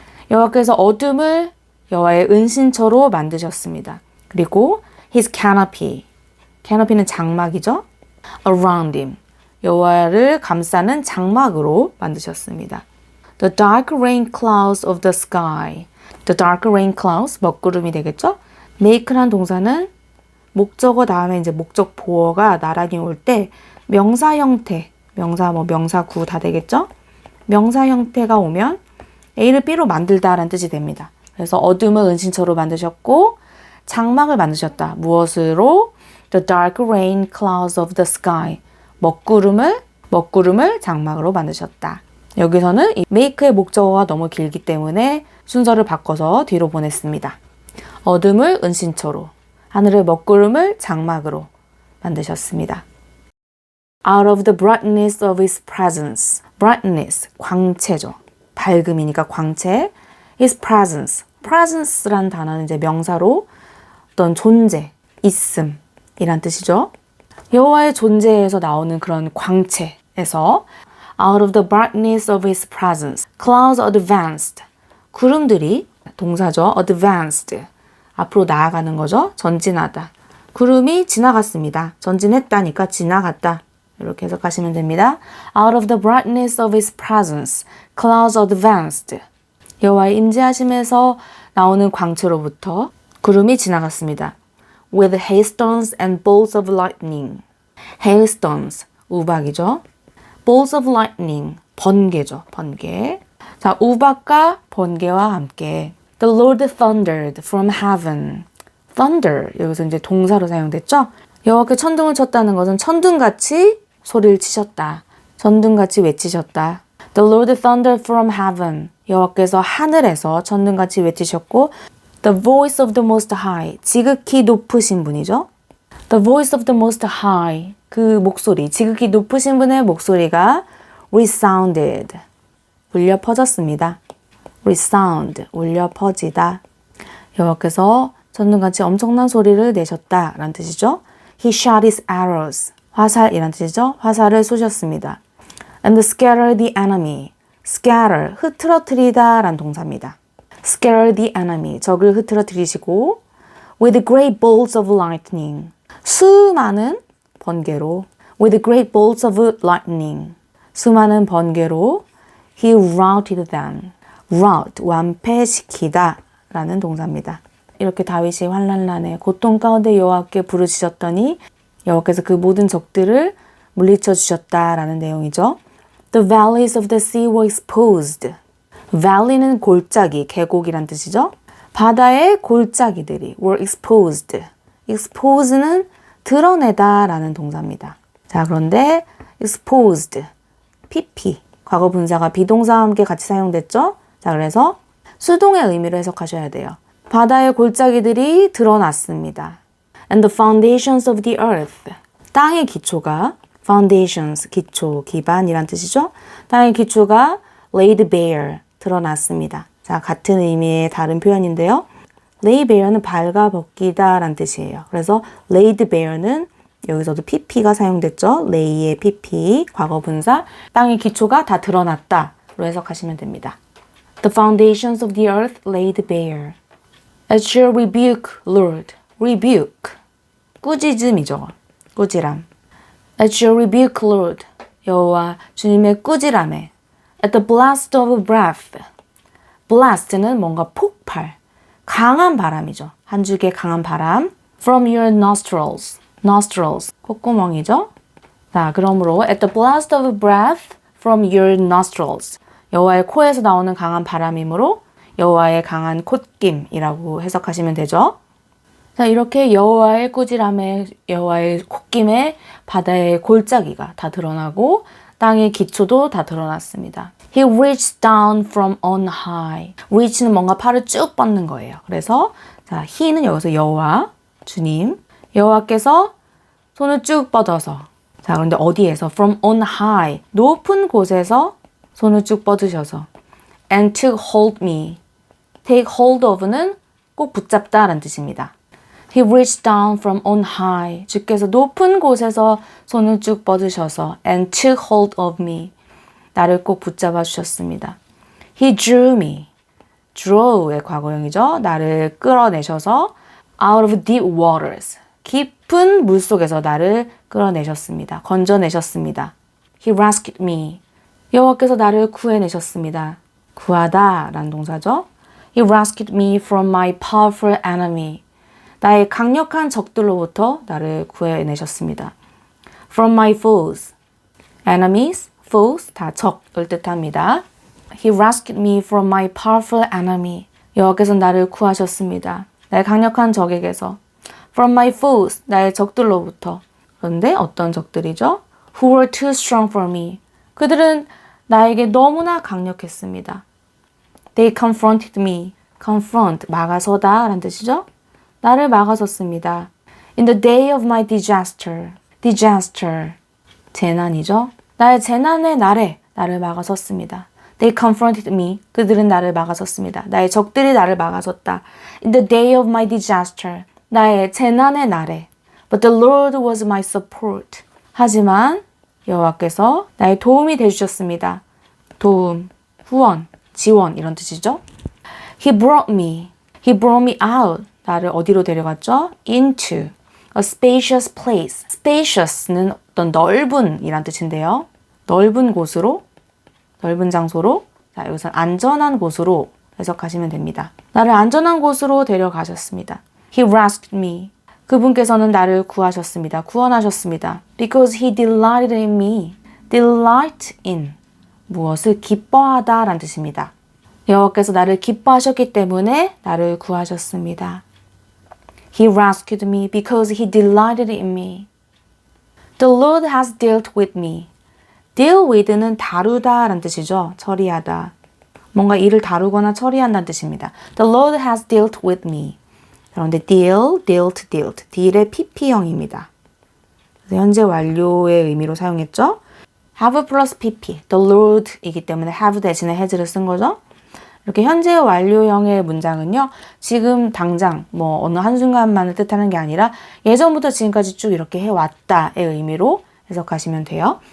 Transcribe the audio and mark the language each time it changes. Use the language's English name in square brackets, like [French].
[Korean] 여호와께서 어둠을 여호와의 은신처로 만드셨습니다. 그리고 [English] His canopy. [Korean] canopy는 장막이죠. [English] Around him. [Korean] 여호와를 감싸는 장막으로 만드셨습니다. [English] The dark rain clouds of the sky. The dark rain clouds, [Korean] 먹구름이 되겠죠? make란 동사는 목적어 다음에 이제 목적 보어가 나란히 올 때 명사 형태, 명사구 다 되겠죠? 명사 형태가 오면 A를 B로 만들다라는 뜻이 됩니다. 그래서 어둠을 은신처로 만드셨고 장막을 만드셨다. 무엇으로? [English] The dark rain clouds of the sky. [Korean] 먹구름을 장막으로 만드셨다. 여기서는 이 make의 목적어가 너무 길기 때문에 순서를 바꿔서 뒤로 보냈습니다. 어둠을 은신처로, 하늘의 먹구름을 장막으로 만드셨습니다. [English] Out of the brightness of his presence. [Korean] brightness, 광채죠. 밝음이니까 광채. [English] his presence. [Korean] presence란 단어는 이제 명사로 어떤 존재, 있음 이란 뜻이죠. 여호와의 존재에서 나오는 그런 광채에서 [English] out of the brightness of his presence. clouds advanced. [Korean] 구름들이 동사죠. [English] advanced. [Korean] 앞으로 나아가는 거죠. 전진하다. 구름이 지나갔습니다. 전진했다니까 지나갔다. 이렇게 해석하시면 됩니다. [English] Out of the brightness of his presence, clouds advanced. [Korean] 여호와의 임재하심에서 나오는 광채로부터 구름이 지나갔습니다. [English] With hailstones and bolts of lightning. [Korean] hailstones, 우박이죠. bolts of lightning, 번개죠. 번개. 자, 우박과 번개와 함께 [English] The Lord thundered from heaven. [Korean] thunder, 여기서 이제 동사로 사용됐죠. 여호와께 천둥을 쳤다는 것은 천둥같이 소리를 치셨다. 천둥같이 외치셨다. [English] The Lord thundered from heaven. [Korean] 여호와께서 하늘에서 천둥같이 외치셨고 [English] The voice of the most high. [Korean] 지극히 높으신 분이죠. [English] The voice of the most high. [Korean] 그 목소리, 지극히 높으신 분의 목소리가 resounded. 울려 퍼졌습니다. resound, 울려 퍼지다. 여호와께서 천둥같이 엄청난 소리를 내셨다라는 뜻이죠. [English] He shot his arrows. [Korean] 화살이란 뜻이죠. 화살을 쏘셨습니다. [English] And scatter the enemy. [Korean] scatter, 흐트러뜨리다 라는 동사입니다. [English] scatter the enemy, [Korean] 적을 흐트러뜨리시고 [English] with great bolts of lightning. [Korean] 수많은 번개로 [English] with great bolts of lightning. [Korean] 수많은 번개로 [English] he routed them. [Korean] rout, 완패시키다 라는 동사입니다. 이렇게 다윗이 환난란에 고통 가운데 여호와께 부르짖었더니 여호와께서 그 모든 적들을 물리쳐 주셨다라는 내용이죠. [English] The valleys of the sea were exposed. [Korean] valley는 골짜기, 계곡이란 뜻이죠. 바다의 골짜기들이 [English] were exposed. [Korean] expose는 드러내다라는 동사입니다. 자, 그런데 exposed, pp, 과거 분사가 비동사와 함께 같이 사용됐죠. 자, 그래서 수동의 의미로 해석하셔야 돼요. 바다의 골짜기들이 드러났습니다. [English] And the foundations of the earth. [Korean] 땅의 기초가 foundations, 기초, 기반이란 뜻이죠. 땅의 기초가 laid bare, 드러났습니다. 자, 같은 의미의 다른 표현인데요. lay bare는 발가벗기다 라는 뜻이에요. 그래서 laid bare는 여기서도 pp가 사용됐죠. lay의 pp, 과거 분사. 땅의 기초가 다 드러났다로 해석하시면 됩니다. [English] The foundations of the earth laid bare. At your rebuke, Lord. rebuke. [Korean] 꾸짖음이죠. 꾸지람. [English] At your rebuke, Lord. [Korean] 여호와 주님의 꾸지람에. [English] At the blast of breath. [Korean] blast는 뭔가 폭발. 강한 바람이죠. 한 줄기의 강한 바람. [English] From your nostrils. [Korean] nostrils. 콧구멍이죠. 자, 그러므로 [English] at the blast of breath from your nostrils. [Korean] 여호와의 코에서 나오는 강한 바람이므로 여호와의 강한 콧김이라고 해석하시면 되죠. 자, 이렇게 여호와의 꾸지람에 여호와의 콧김에 바다의 골짜기가 다 드러나고 땅의 기초도 다 드러났습니다. [English] He reached down from on high. [Korean] reach는 뭔가 팔을 쭉 뻗는 거예요. 그래서 자, he는 여기서 여호와, 주님, 여호와께서 손을 쭉 뻗어서 자, 그런데 어디에서? from on high. 높은 곳에서 손을 쭉 뻗으셔서 [English] and took hold me. [Korean] take hold of는 꼭 붙잡다라는 뜻입니다. [English] He reached down from on high. [Korean] 주께서 높은 곳에서 손을 쭉 뻗으셔서 [English] and took hold of me. [Korean] 나를 꼭 붙잡아 주셨습니다. [English] He drew me. [Korean] draw의 과거형이죠. 나를 끌어내셔서 [English] out of deep waters. [Korean] 깊은 물속에서 나를 끌어내셨습니다. 건져내셨습니다. [English] He rescued me. [Korean] 여호와께서 나를 구해내셨습니다. 구하다 라는 동사죠. [English] He rescued me from my powerful enemy. [Korean] 나의 강력한 적들로부터 나를 구해내셨습니다. [English] From my foes. Enemies, foes [Korean] 다 적을 뜻합니다. [English] He rescued me from my powerful enemy. [Korean] 여호와께서 나를 구하셨습니다. 나의 강력한 적에게서. From my foes, 나의 적들로부터. 그런데 어떤 적들이죠? [English] Who were too strong for me. [Korean] 그들은 나에게 너무나 강력했습니다. [English] They confronted me. [Korean] Confront, 막아서다 라는 뜻이죠. 나를 막아섰습니다. [English] In the day of my disaster. [Korean] Disaster, 재난이죠. 나의 재난의 날에 나를 막아섰습니다. [English] They confronted me. [Korean] 그들은 나를 막아섰습니다. 나의 적들이 나를 막아섰다. [English] In the day of my disaster. [Korean] 나의 재난의 날에. [English] But the Lord was my support. [Korean] 하지만 여호와께서 나의 도움이 되주셨습니다. 도움, 후원, 지원 이런 뜻이죠. [English] He brought me out. [Korean] 나를 어디로 데려갔죠? [English] Into a spacious place. [Korean] Spacious는 어떤 넓은 이란 뜻인데요. 넓은 곳으로, 넓은 장소로, 자, 여기서 안전한 곳으로 해석하시면 됩니다. 나를 안전한 곳으로 데려가셨습니다. [English] He rescued me. [Korean] 그분께서는 나를 구하셨습니다. 구원하셨습니다. [English] Because he delighted in me. Delight in. [Korean] 무엇을 기뻐하다 라는 뜻입니다. 여호와께서 나를 기뻐하셨기 때문에 나를 구하셨습니다. [English] He rescued me because he delighted in me. The Lord has dealt with me. [Korean] Deal with는 다루다 라는 뜻이죠. 처리하다. 뭔가 일을 다루거나 처리한다는 뜻입니다. [English] The Lord has dealt with me. [Korean] 그런데 [English] deal, dealt, dealt. [Korean] deal의 pp형입니다. 그래서 현재 완료의 의미로 사용했죠. have 플러스 pp. The Lord 이기 때문에 have 대신에 has를 쓴 거죠. 이렇게 현재 완료형의 문장은요. 지금 당장 뭐 어느 한순간만을 뜻하는 게 아니라 예전부터 지금까지 쭉 이렇게 해왔다의 의미로 해석하시면 돼요.